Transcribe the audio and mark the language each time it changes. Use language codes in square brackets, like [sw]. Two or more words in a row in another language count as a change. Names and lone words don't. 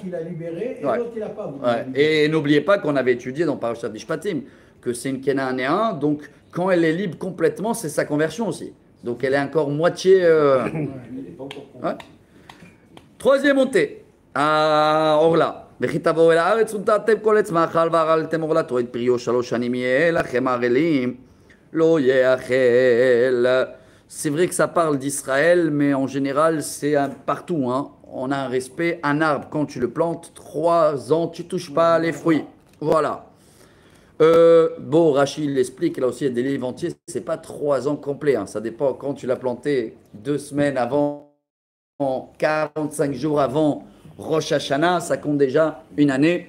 [fr] qui l'a libéré et Ouais. l'autre qui l'a pas voulu. Ouais. Et n'oubliez pas qu'on avait étudié dans Parashat Mishpatim que c'est une Kénanéen, donc quand elle est libre complètement, c'est sa conversion aussi. Donc elle est encore moitié. elle n'est pas encore Ouais. Troisième montée à Orla. [he] וכתבואו אל הארץ ונטעתם כל עץ מאכל ואכלתם אורלתו את פריו 3 שנים יהיה לכם ערלים לא יאכל. [fr] C'est vrai que ça parle d'Israël, mais en général, c'est partout. Hein. On a un respect. Un arbre, quand tu le plantes, 3 ans, tu ne touches pas les fruits. Voilà. Bon, Rachid l'explique, là aussi, il y a des livres entiers. Ce n'est pas 3 ans complets. Hein. Ça dépend quand tu l'as planté 2 semaines avant, 45 jours avant Rosh Hashanah, ça compte déjà une année.